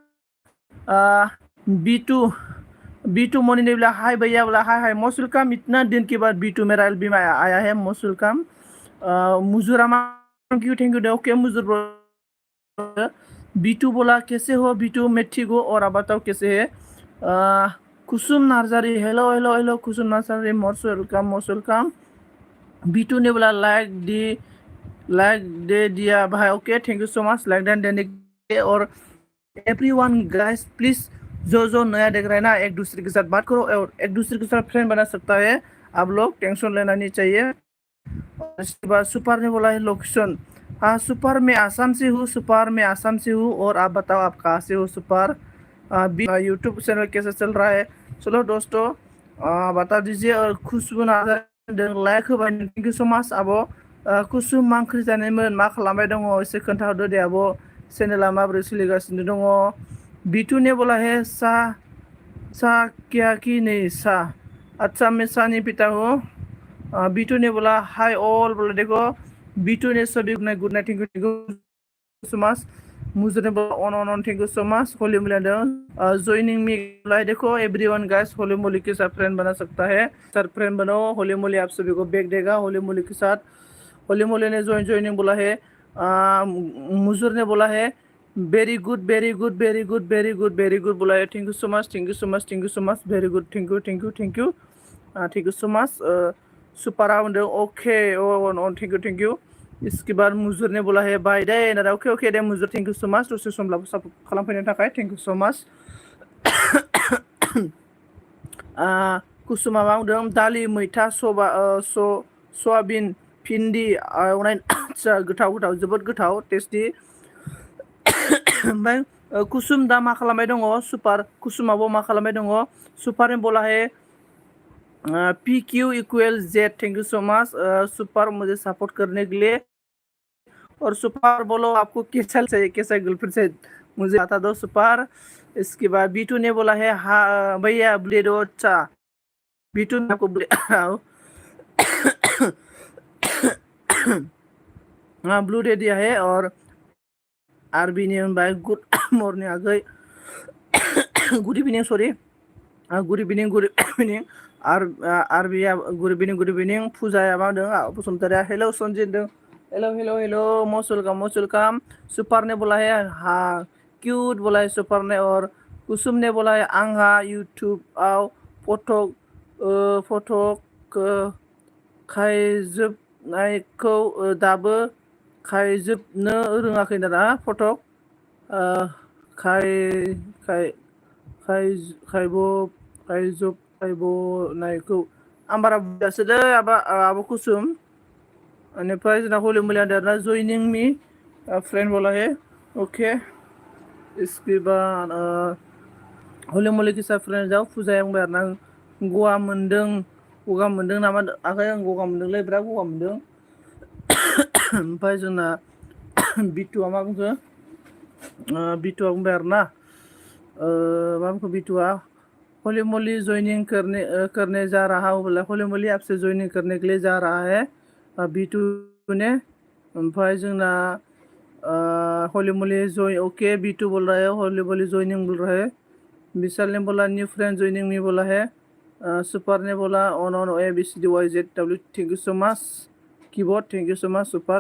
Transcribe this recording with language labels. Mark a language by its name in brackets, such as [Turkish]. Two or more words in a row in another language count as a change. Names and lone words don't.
[Hindi] बी टू मोनी ने बोला हाय भैया, बोला [English] hi hi most welcome. [Hindi] इतना दिन के बाद बी टू मेरा एलबी में आया है, [English] most welcome. [Hindi] मुजुरामा [English] thank you okay [Hindi] मुजुर ब्रो। बी2 बोला कैसे हो बी2, मैं ठीक हो और आप बताओ कैसे है। [English] Kusum Narjari hello hello hello Kusum Narjari, most welcome most welcome. [Hindi] बी2 ने बोला लाइक दे दिया भाई, [English] okay thank you so much, [Hindi] लाइक देने के। और [English] everyone guys please, [Hindi] जो नया देख रहा है ना, एक दूसरे के साथ बात करो और एक दूसरे के साथ फ्रेंड बना सकता है। आप लोग टेंशन लेना नहीं चाहिए। इसके बाद सुपर ने बोला है लोकेशन। हाँ सुपर, मैं आसाम से हूँ, सुपर मैं आसाम से हूँ। और आप बताओ आप कहाँ से हो सुपर। यूट्यूब चैनल कैसे चल रहा है। चलो दोस्तों बता दीजिए। और खुशबु नार्जारी लाइक होबाय, [English] thank you so much आब'। [Bodo] कुसुम मा ओंख्रि जानायमोन, मा खालामबाय दङ एसे खोन्थाहरदो दे आब', चेनेला माबोरै सोलिगासिनो दङ। [Hindi] बिटु ने बोला है सा क्या कि नहीं सा, अच्छा मैं सा नहीं पीता हूँ। बी2 ने बोला [English] hi all, [Hindi] बोला देखो बी2 ने सभी [English] good night, thank you so much. मुझे ने बोला on on on, thank you so much. [Hindi] होली मोली [English] joining me, [Hindi] बोला देखो [English] everyone guys [Hindi] होली मोली के साथ फ्रेंड बना सकता है, सर फ्रेंड बनो। होली मोली आप सभी को बैक देगा होली मोली के साथ। होली मोली ने ज्वाइनिंग बोला है। [English] मुजुर ने बोला है very good very good very good very good very good, बोला है thank you so much thank you so much thank you so much, very good, thank you thank you thank you thank you so much. [Bodo] सुपारा होंदों [English] okay thank you. [Hindi] इसके बाद मुजुर ने बोला है बाय दे ना, [English] okay okay [Hindi] दे मुजुर, [English] thank you so much [Bodo] दसे समब्लाबो सापर्ट खालामफैनो थाखाय, [English] thank you so much. [Bodo] कुसुमा मा बुंदों दालि मैथा सयाबिन भिन्दि एवनाय आदसा गोथाव गोथाव जोबोद गोथाव टेस्टि। ओमफ्राय कुसुम दा मा खालामबाय दङ, सुपार कुसुमाबो मा खालामबाय दङ। [Hindi] सुपार बोला है [English] P Q equal Z, thank you so much [Hindi] सुपर मुझे सपोर्ट करने के लिए। और सुपर बोलो आपको कैसा चाहिए, कैसा गर्लफ्रेंड चाहिए मुझे बता दो सुपर। इसके बाद बी2 ने बोला है हाँ भैया ब्लेड अच्छा, बी2 ने आपको हाँ ब्लू दे दिया है। [English] और आरबी ने भाई good morning आ गई, good evening sorry, good evening good evening. RB good evening. [Bodo] फुजाया मा होनदों बसुमतारिया [English] hello Sanjit hello hello hello most welcome most welcome. [Hindi] सुपर ने बोला है हाँ क्यूट, बोला है सुपर ने। [Bodo] और कुसुम ने बोला है आंहा यूट्यूबआव फटक खायजोबनायखौ दाबो खायजोबनो रोङाखै ना, फटक खाय खाय खायजोबनायखौ आं बारा बुजियासै दै आब' कुसुम। बेनिफ्राय जोंना होली मोली देरना [English] joining me friend [Hindi] बोला है [Bodo] ओके। [Hindi] इसके बाद होली मोली के साथ फ्रेंड जाओ। [Bodo] फुजाया बुंबाय आरोना गगा मोनदों नामा आगै, आं गगा मोनदोंलै बिराद गगा मोनदों। ओमफ्राय जोंना बिटुआ मा बुंखो, बिटुआ बुंबाय आरोना मा बुंखो बिटुआ [Hindi] होली मोली ज्वाइनिंग करने जा रहा हूँ, बोला होली मोली आपसे ज्वाइनिंग करने के लिए जा रहा है बिटू ने। [Bodo] ओमफ्राय जोंना [Hindi] होली मोली ज्वाइन ओके बिटू बोल रहा है होली मोली ज्वाइनिंग बोल रहा है। विशाल ने बोला [English] new friend joining me [Hindi] बोला है। सुपर ने बोला [English] on on A B C D Y Z W, thank you so much keyboard, thank you so much Super.